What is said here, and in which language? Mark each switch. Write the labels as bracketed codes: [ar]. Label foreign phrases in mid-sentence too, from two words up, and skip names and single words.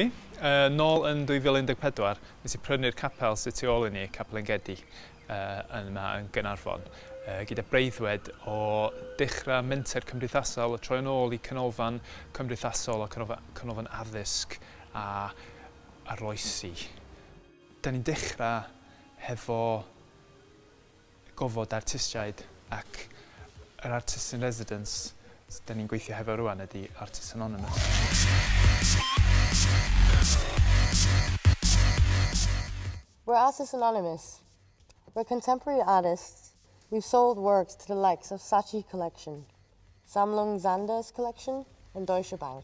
[cy] Nôl yn 2014, nes I prynu'r capel sy'n tu ôl I ni, Capel Engedi, yn Gaernarfon, gyda breuddwyd o dechrau menter cymdeithasol, o troi yn ôl I canolfan cymdeithasol a canolfan addysg a arloesi. Da ni'n dechrau hefo gofod artistiaid ac yr [en] artist in residence [cy] da ni'n gweithio hefo rwan ydy Artists Anonymous. [en] We're Artists Anonymous. We're contemporary artists. We've sold works to the likes of Saatchi Collection, Sammlung Zander's Collection, and Deutsche Bank.